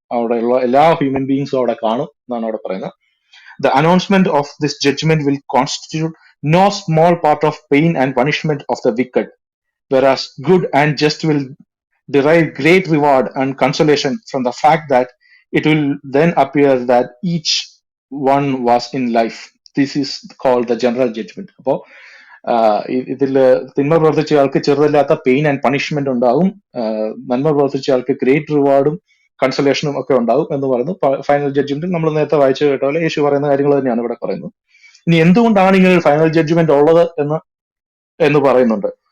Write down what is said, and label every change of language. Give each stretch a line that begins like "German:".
Malayalam: അവിടെയുള്ള എല്ലാ ഹ്യൂമൻ ബീങ്സും അവിടെ കാണും എന്നാണ് അവിടെ പറയുന്നത്.
English: The announcement of this judgment will constitute no small part of pain and punishment of the wicked, whereas good and just will derive great reward and consolation from the fact that it will then appear that each one was in life. This is called the general judgment.
Malayalam: അപ്പോ ഇതില് തിന്മ പ്രവർത്തിച്ച ആൾക്ക് ചെറുതല്ലാത്ത pain and punishment ഉണ്ടാകും, നന്മ പ്രവർത്തിച്ച ആൾക്ക് great റിവാർഡും കൺസലേഷനും ഒക്കെ ഉണ്ടാകും എന്ന് പറയുന്നു. ഫൈനൽ ജഡ്ജ്മെന്റിൽ നമ്മൾ നേരത്തെ വായിച്ചു കേട്ട പോലെ യേശു പറയുന്ന കാര്യങ്ങൾ തന്നെയാണ് ഇവിടെ പറയുന്നത്. ഇനി എന്തുകൊണ്ടാണ് ഇങ്ങനെ ഒരു ഫൈനൽ ജഡ്ജ്മെന്റ് ഉള്ളത് എന്ന് പറയുന്നുണ്ട്.